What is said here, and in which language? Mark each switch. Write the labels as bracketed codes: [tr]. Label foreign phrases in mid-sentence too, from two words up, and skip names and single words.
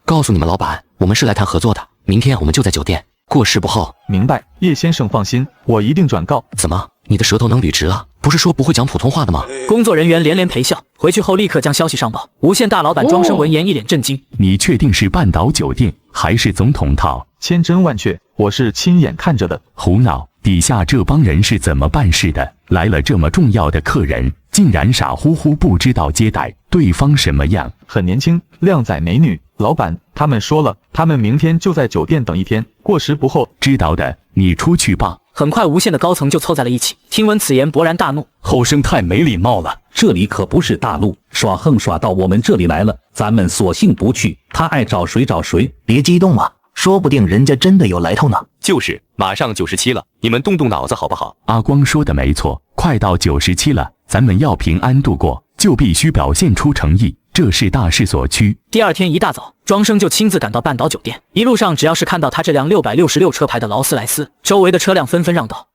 [zh] 告訴你們老闆，我們是來談合作的。明天我們就在酒店，過時不候。明白，葉先生放心，我一定轉告。怎麼，你的舌頭能捋直了？不是說不會講普通話的嗎？工作人員連連陪笑，回去後立刻將消息上報。無線大老闆莊生聞言一臉震驚。你確定是半島酒店還是總統套？千真萬確，我是親眼看着的。胡鬧，底下這幫人是怎麼辦事的？來了這麼重要的客人，竟然傻乎乎不知道接待對方什麼樣。很年輕，靓仔美女。老闆，他們說了，他們明天就在酒店等一天，過時不候。知道的，你出去吧。很快，無線的高層就湊在了一起。聽聞此言，勃然大怒： 後生太沒禮貌了，這裡可不是大陸，耍橫耍到我們這裡來了，咱們索性不去，他愛找誰找誰。別激動嘛，說不定人家真的有來頭呢。就是，馬上97了，你們動動腦子好不好？阿光說的沒錯，快到97了，咱們要平安度過，就必須表現出誠意。這是大勢所趨。第二天一大早，莊生就親自趕到半島酒店。一路上，只要是看到他這輛666車牌的勞斯萊斯，周圍的車輛紛紛讓道。